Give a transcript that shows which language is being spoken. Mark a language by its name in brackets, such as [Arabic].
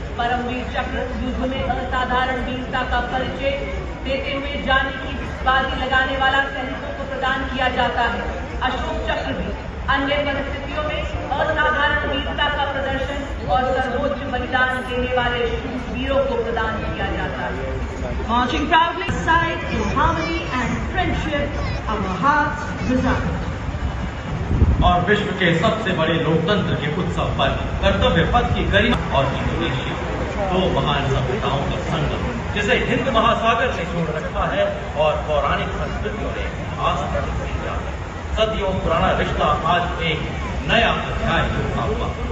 [Hindi] परमवीर चक्र युद्ध में असाधारण वीरता का परिचय देते हुए जान की बाजी लगाने वाला सैनिकों को प्रदान किया जाता है। अशोक चक्र भी अन्य परिस्थितियों में असाधारण वीरता का प्रदर्शन और सर्वोच्च बलिदान देने वाले वीरों को प्रदान किया जाता है। [English] Marching proudly side in harmony and friendship, our hearts reside. [Hindi] और विश्व के सबसे बड़े लोकतंत्र के उत्सव पर कर्तव्य पथ की गरिमा और इंडोनेशिया, दो महान सभ्यताओं का संगम जिसे हिंद महासागर ने जोड़ रखा है और पौराणिक संस्कृतियों ने आस्था से किया है। सदियों पुराना रिश्ता आज एक नया अध्याय जुड़ा हुआ।